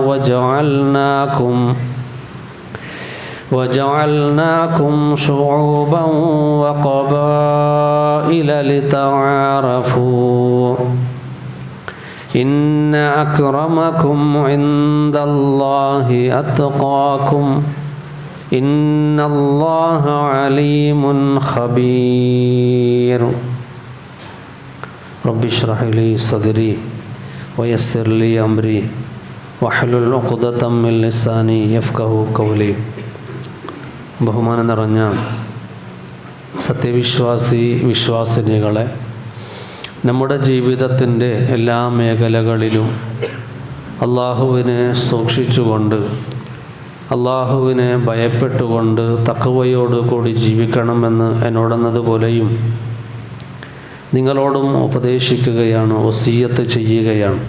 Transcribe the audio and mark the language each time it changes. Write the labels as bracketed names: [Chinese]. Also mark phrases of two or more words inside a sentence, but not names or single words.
[Arabic] وجعلناكم شعوبا وقبائل لتعارفوا إن أكرمكم عند الله أتقاكم إن الله عليم خبير رب اشرح لي صدري ويسر لي أمري واحلل عقدة من لساني يفقهوا قولي [Malayalam] ബഹുമാനം നിറഞ്ഞ വിശ്വാസിനികളെ, നമ്മുടെ ജീവിതത്തിൻ്റെ എല്ലാ മേഖലകളിലും അള്ളാഹുവിനെ സൂക്ഷിച്ചുകൊണ്ട് അള്ളാഹുവിനെ ഭയപ്പെട്ടുകൊണ്ട് തഖ്വയോട് കൂടി ജീവിക്കണമെന്ന് എന്നോടെന്നതുപോലെയും നിങ്ങളോടും ഉപദേശിക്കുകയാണ്, വസിയ്യത്ത് ചെയ്യുകയാണ്.